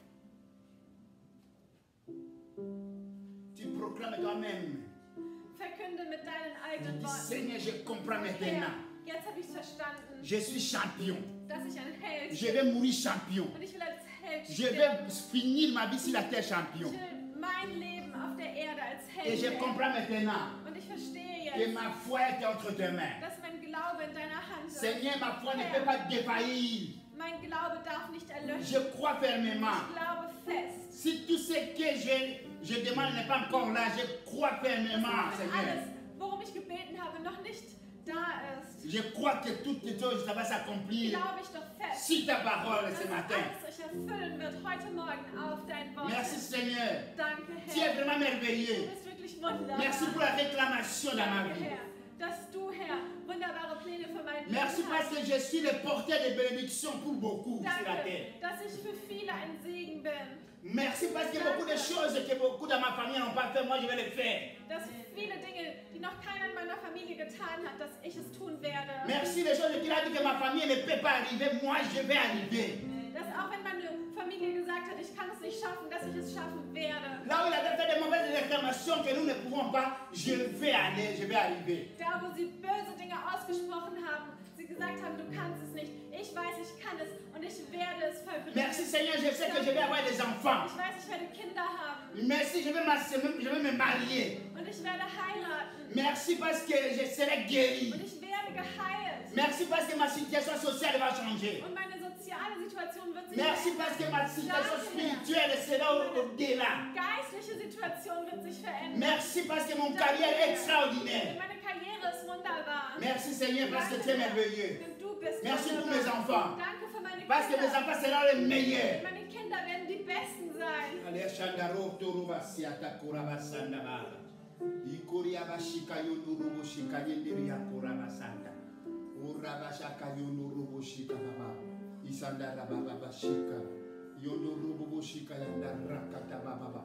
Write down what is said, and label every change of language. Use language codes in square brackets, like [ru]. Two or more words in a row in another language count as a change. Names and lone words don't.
[fr] Tu proclames toi-même. [de] Verkünde mit deinen [fr] Tu [de] eigenen [fr] dis, [de] Worten. [fr] Seigneur, je comprends [de] Herr, [fr] maintenant. [de] jetzt habe ich es verstanden, [fr] Je suis champion. [de] dass ich ein Held [fr] Je [de] bin. [fr] vais mourir champion. [de] Und ich will als Held [fr] Je [de] sterben. [fr] vais finir ma vie sur la terre [de] Ich [fr] champion. [de] will mein Leben auf der Erde als [fr] Et [de] Held [fr] je [de] leben. [fr] comprends maintenant [de] Und ich verstehe [fr] que [de] jetzt, [fr] ma foi est entre tes mains. [de] dass mein Glaube in deiner Hand ist. [fr] Seigneur, ma foi ne peut pas défaillir. [de] Mein Glaube darf nicht erlöschen. [fr] Je crois fermement. [de] Ich glaube fest. [fr] Si tout ce que je demande n'est pas encore là, je crois fermement, [de] Wenn [fr] Seigneur. [de] alles, worum ich gebeten habe, noch nicht da ist, [fr] Je crois que toutes les choses ça va s'accomplir [de] glaube ich doch fest, [fr] sur ta parole [de] dass [fr] ce matin. [de] alles sich erfüllen wird heute Morgen auf dein Wort. [fr] Merci Seigneur. [de] Danke, [fr] Tu es [de] Herr. [fr] vraiment [de] Du [fr] merveilleux. [de] bist wirklich wunderbar. [fr] Merci pour la réclamation dans ma [de] Danke, [fr] vie. [de] Herr, dass du, Herr, wunderbare Pläne für mein Leben [fr] Merci parce [de] hast. [fr] que je suis le porteur de bénédictions pour beaucoup sur la terre. [de] Danke, dass ich für viele ein Segen bin. [fr] Merci parce que beaucoup de choses que beaucoup dans ma famille n'ont pas fait, moi je vais les faire. [de] Dass viele Dinge, die noch keiner in meiner Familie getan hat, dass ich es tun werde. [fr] Merci les choses qu'il a dit que ma famille ne peut pas arriver, moi je vais arriver. [de] Dass auch wenn meine Familie gesagt hat, ich kann es nicht schaffen, dass ich es schaffen werde. [fr] Là où il avait fait de mauvaises réclamations que nous ne pouvons pas, je vais aller, je vais arriver. [de] Da, wo sie böse Dinge ausgesprochen haben, sie gesagt haben, du kannst es nicht. Ich weiß, ich kann es und ich werde es vollbringen. [fr] Merci Seigneur, je sais que je vais avoir des enfants. [de] Ich weiß, ich werde Kinder haben [fr] Merci, je vais me marier. [de] und ich werde heiraten [fr] Merci parce que je serai guéri. [de] und ich werde geheilt [fr] Merci parce que ma situation sociale va changer. [de] und meine soziale Situation wird sich [fr] Merci parce que ma situation spirituelle sera au-delà. [de] Geistliche Situation wird sich verändern. [fr] Merci parce que mon carrière est extraordinaire. [de] Und meine Karriere ist wunderbar. [fr] Merci Seigneur parce que tu es merveilleux. [de] Denn du bist [fr] Merci pour [de] wunderbar. [fr] mes enfants. [de] Danke für meine [fr] Parce que mes [de] Kinder. [fr] enfants seront les meilleurs. [de] Meine Kinder werden die Besten sein. Ale shandaro toruba siata kuraba sandaba. Ikoria bashika yonurubo shika yendiri ya kuraba sanda. Uraba shaka yonurubo shika baba. Isanda baba bashika. Yonurubo shika yanda rakata baba.